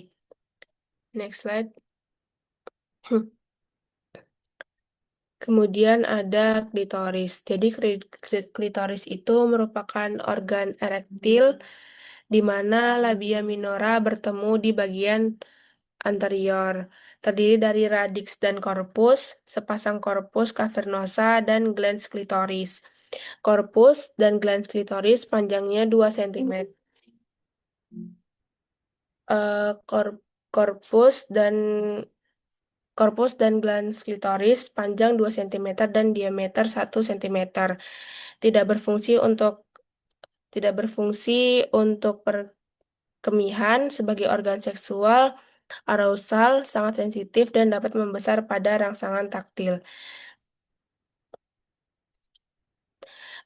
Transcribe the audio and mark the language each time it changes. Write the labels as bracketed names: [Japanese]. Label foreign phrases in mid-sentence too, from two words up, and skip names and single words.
[English] Next slide. [Indonesian] Kemudian ada klitoris. Jadi klitoris itu merupakan organ erektil di mana labia minora bertemu di bagian anterior. Terdiri dari radix dan corpus, sepasang corpus cavernosa dan glans klitoris. Corpus dan glans klitoris panjangnya 2 cm. Eh, kor- Corpus dan glans klitoris panjang 2 cm dan diameter 1 cm. Tidak berfungsi untuk perkemihan sebagai organ seksual, arousal, sangat sensitif dan dapat membesar pada rangsangan taktil.